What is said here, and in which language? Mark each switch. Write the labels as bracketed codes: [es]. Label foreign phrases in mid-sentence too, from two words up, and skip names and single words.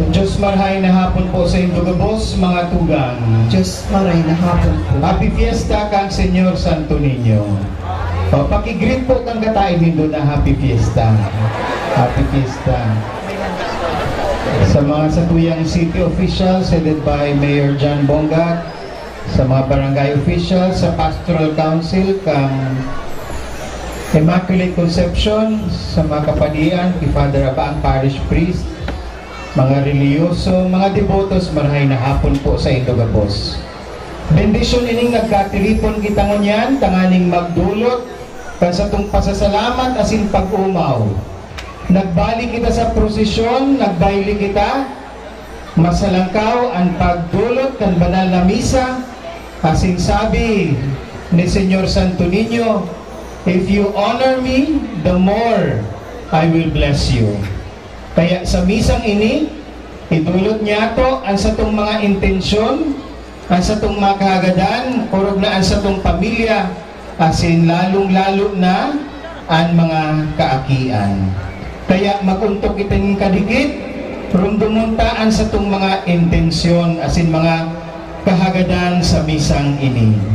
[bik] Diyos marhay na hapon po sa Indo gabos mga tugang. Diyos maray na hapon po. [en] Happy Fiesta [bik] kang Senyor Santo Niño. O, pakigreet po kang katain Indo na [en] Happy Fiesta. Happy Fiesta. [bik] Sa mga satuyang [en] city officials headed by Mayor [bik] John Bongat, sa mga barangay officials, sa Pastoral Council, kang Immaculate Conception, sa mga kapadian, kay Father Abaang Parish Priest, mga reliyoso, mga devotos, marhay na hapon po sa Indogabos. Bendisyon ining nagkatiripon kitang unyan, tanganing magdulot, kan sa itong pasasalamat asin pag-umaw. Nagbalik kita sa prosesyon, nagbayli kita, masalangkaw ang pagdulot kan banal na misa, asin sabi ni Senyor Santo Niño, [en] if you honor me, the more I will bless you. [bik] Kaya sa misang ini, idulot niya to ang sa itong mga intensyon, ang sa itong mga kahagadan, orog na ang sa itong pamilya, asin lalong-lalo na ang mga kaakian. Kaya maguntok kitang kadikit, rumdumuntaan sa itong mga intensyon, asin mga kahagadan sa misang ini.